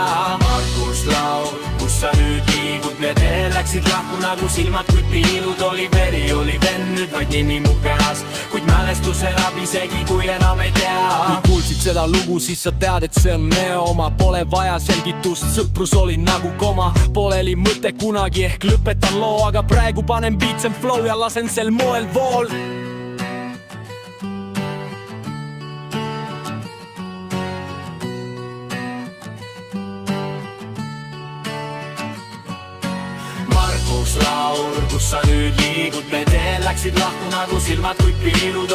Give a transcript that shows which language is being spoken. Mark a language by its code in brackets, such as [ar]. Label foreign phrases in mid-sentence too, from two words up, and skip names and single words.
[et] Markus Laur, kus sa nüüd liigud, me teel läksid lahku nagu silmad kui piilud. Oli veri, oli venn, nüüd vaid nimi mu peas, kuid mälestus elab isegi kui enam ei tea. Kui kuulsid seda lugu, siis sa tead, et see on meo oma. Pole vaja selgitust, sõprus oli nagu koma. Poleli mõte kunagi, ehk lõpetan loo, aga praegu panen [en] beats and flow [et] ja lasen sel moel vool. Markus Laur, kus sa nüüd liigud, me teel läksid lahku nagu silmad kui piilud.